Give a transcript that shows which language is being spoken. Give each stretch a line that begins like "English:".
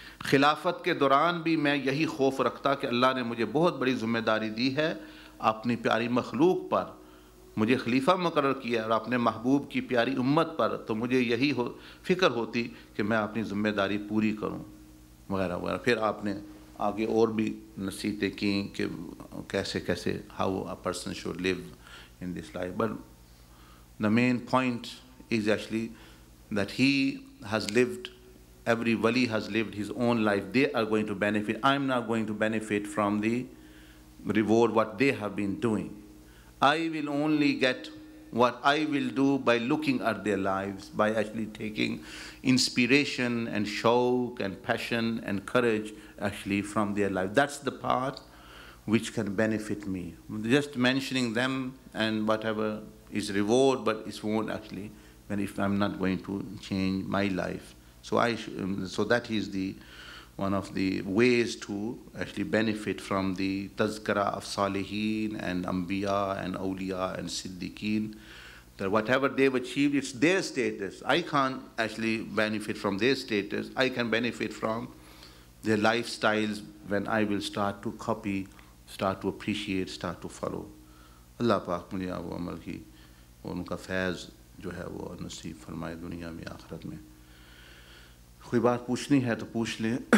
Urdu: خلافت کے دوران بھی میں یہی خوف رکھتا کہ اللہ نے مجھے بہت بڑی ذمہ داری دی ہے اپنی پیاری مخلوق پر, مجھے خلیفہ مقرر کیا اور اپنے محبوب کی پیاری امت پر, تو مجھے یہی فکر ہوتی کہ میں اپنی ذمہ داری پوری کروں وغیرہ وغیرہ. پھر آپ نے آگے اور بھی نصیحتیں کیں کہ کیسے کیسے
English: how a person should live in this life. But the main point is actually that he has lived, every wali has lived his own life. They are going to benefit. I'm not going to benefit from the reward what they have been doing. I will only get what I will do by looking at their lives, by actually taking inspiration and shauq and passion and courage actually from their life. That's the part which can benefit me. Just mentioning them and whatever is reward, but it won't actually, if I'm not going to change my life. So that is one of the ways to actually benefit from the tazkara of Salihin and Anbiya and Awliya and Siddiqeen. That whatever they've achieved, it's their status. I can't actually benefit from their status. I can benefit from their lifestyles when I will start to copy, start to appreciate, start to follow.
Urdu: اللہ پاک مجھے وہ عمل کی اور ان کا فیض جو ہے وہ نصیب فرمائے دنیا میں آخرت میں. کوئی بات پوچھنی ہے تو پوچھ لیں.